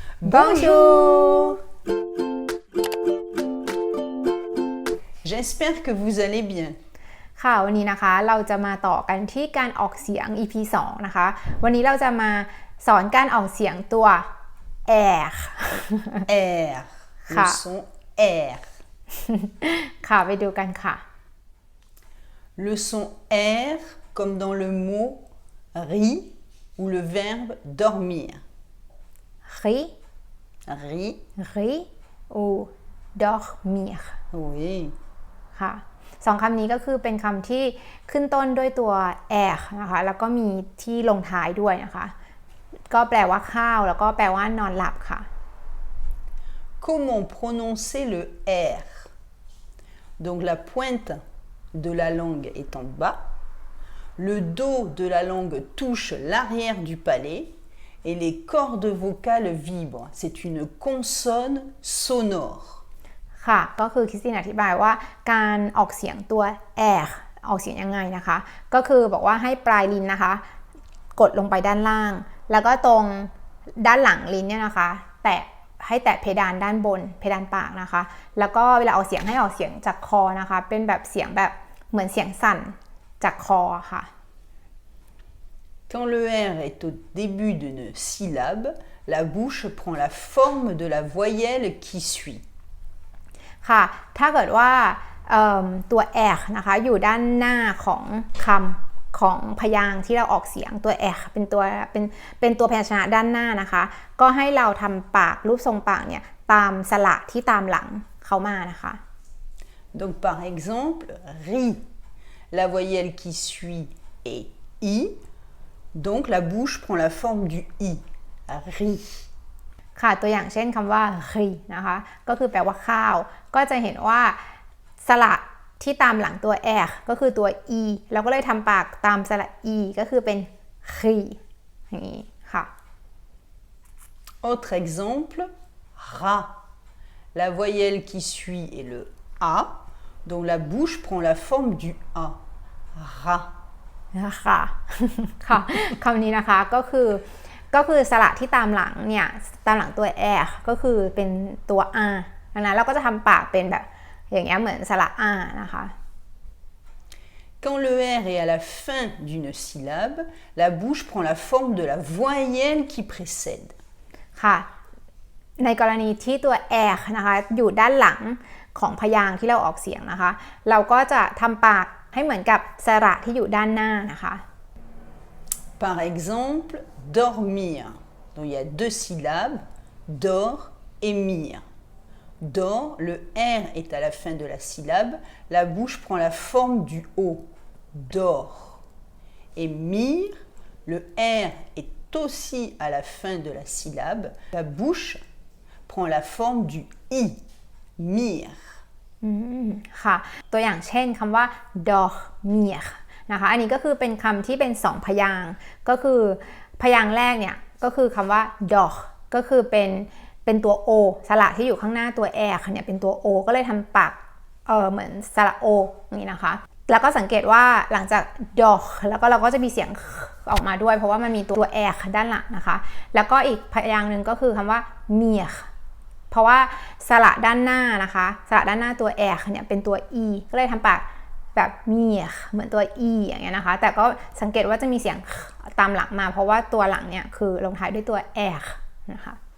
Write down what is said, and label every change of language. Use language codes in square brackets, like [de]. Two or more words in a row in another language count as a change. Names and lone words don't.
[fr] Bonjour! J'espère que vous allez bien. [th] ค่ะวันนี้นะคะเราจะมาต่อกันที่การออกเสียง EP 2 นะคะวันนี้เราจะมาสอนการออกเสียงตัว R [fr] R. Le son R. [th] ค่ะไปดูกันค่ะ [fr] Le son R comme dans le mot ri ou le verbe dormir. ri Ri. ri ou dormir Oui. [th] ค่ะสองคำนี้ก็คือเป็นคำที่ขึ้นต้นด้วยตัว r นะคะแล้วก็มีที่ลงท้ายด้วยนะคะก็แปลว่าข้าวแล้วก็แปลว่านอนหลับค่ะ [fr] Comment prononcer le R? Donc la pointe de la langue est en bas, le dos de la langue touche l'arrière du palais et les cordes vocales vibrent. C'est une consonne sonore. [th] ค่ะก็คือคริสตินอธิบายว่าการออกเสียงตัว r ออกเสียงยังไงนะคะก็คือบอกว่าให้ปลายลิ้นนะคะกดลงไปด้านล่างแล้วก็ตรงด้านหลังลิ้นเนี่ยนะคะให้แตะเพดานด้านบนเพดานปากนะคะแล้วก็เวลาออกเสียงให้ออกเสียงจากคอนะคะเป็นแบบเสียงแบบเหมือนเสียงสั่นจากคอค่ะ [fr] Quand le R est au début d'une syllabe, la bouche prend la forme de la voyelle qui suit. [th] ค่ะถ้าเกิดว่าตัว r นะคะอยู่ด้านหน้าของคำของพยางค์ที่เราออกเสียงตัว r เป็นตัวพยัญชนะด้านหน้านะคะก็ให้เราทำปากรูปทรงปากเนี่ยตามสระที่ตามหลังเขามานะคะ [fr] Donc par exemple, ri, la voyelle qui suit est I, donc la bouche prend la forme du I. Ri. [th] ค่ะตัวอย่างเช่นคำว่า ri นะคะก็คือแปลว่าข้าวก็จะเห็นว่าสระที่ตามหลังตัว r ก็คือตัว e เราก็เลยทำปากตามสระ e ก็คือเป็น ri อย่างนี้ค่ะ [fr] Autre exemple, ra. La voyelle qui suit est le A, donc la bouche prend la forme du A. Ra. [th] ค่ะ ค่ะคำนี้นะคะก็คือสระที่ตามหลังเนี่ยตามหลังตัว r ก็คือเป็นตัว r ดังนั้นเราก็จะทำปากเป็นแบบอย่างเงี้ยเหมือนสระ r นะคะ [fr] Quand le R est à la fin d'une syllabe, la bouche prend la forme de la voyelle qui précède. [th] ค่ะในกรณีที่ตัว r นะคะอยู่ด้านหลังของพยางค์ที่เราออกเสียงนะคะเราก็จะทำปากให้เหมือนกับสระที่อยู่ด้านหน้านะคะ [fr] Par exemple, dormir. Donc il y a deux syllabes, dor et mir. Dor, le R est à la fin de la syllabe, la bouche prend la forme du O. Dor. Et mir, le R est aussi à la fin de la syllabe, la bouche prend la forme du I. Mir. [th] ค่ะตัวอย่างเช่นคำว่า dormir นะคะอันนี้ก็คือเป็นคำที่เป็น2พยางค์ก็คือพยางค์แรกเนี่ยก็คือคำว่า dor ก็คือเป็นตัว o สระที่อยู่ข้างหน้าตัว r เนี่ยเป็นตัว o ก็เลยทำปากเหมือนสระ o นี่นะคะแล้วก็สังเกตว่าหลังจาก dor แล้วก็เราก็จะมีเสียงออกมาด้วยเพราะว่ามันมีตัว r ด้านหลังนะคะแล้วก็อีกพยางค์หนึ่งก็คือคำว่า mirเพราะว่าสระด้านหน้านะคะสระด้านหน้าตัว r เนี่ยเป็นตัว e ก็เลยทำปากแบบ mir เหมือนตัว e อย่างเงี้ยนะคะแต่ก็สังเกตว่าจะมีเสียงตามหลังมาเพราะว่าตัวหลังเนี่ยคือลงท้ายด้วยตัว r นะคะ